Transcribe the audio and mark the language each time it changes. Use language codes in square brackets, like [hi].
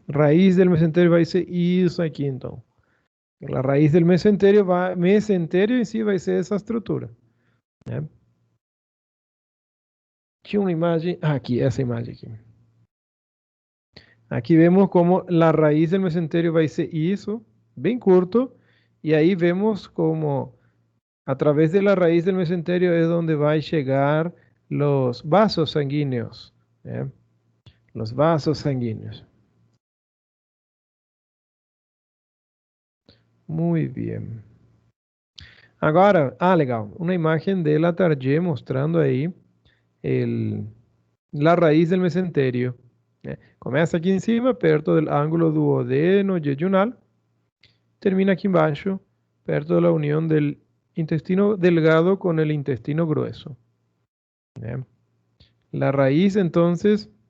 [es] Raíz del mesenterio va a ser [pt] isso aqui, então. [es] La raíz del mesenterio en sí va a ser esa estructura. Aquí una imagen, aquí, esa imagen aquí. Aquí vemos como la raíz del mesenterio va a ser eso, bien corto, y ahí vemos como a través de la raíz del mesenterio es donde va a llegar los vasos sanguíneos. Los vasos sanguíneos. Muy bien. [pt] Agora, legal, uma imagem de la Target mostrando aí [es] la raíz del mesenterio. Comienza aquí encima, perto del ángulo duodeno-jejunal. Termina aquí abajo, perto de la unión del intestino delgado con el intestino grueso. La raíz, entonces,